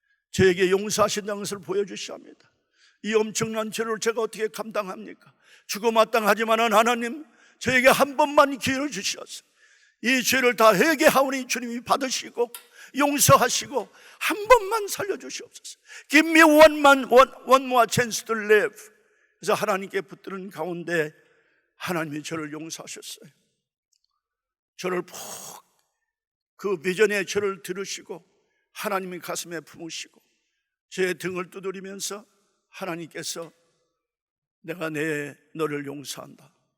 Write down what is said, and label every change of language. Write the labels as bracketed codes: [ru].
[ko] 저에게 용서하신다는 것을 보여주셔야 합니다. 이 엄청난 죄를 제가 어떻게 감당합니까? 죽어마땅하지만은 하나님 저에게 한 번만 기회를 주셔서 이 죄를 다 회개하오니 주님이 받으시고 용서하시고 한 번만 살려주시옵소서. [en] Give me one more chance to live. [ko] 그래서 하나님께 붙드는 가운데 하나님이 저를 용서하셨어요. 저를 그 비전의 저를 들으시고 하나님이 가슴에 품으시고 제 등을 두드리면서 하나님께서 내가 너를 용서한다.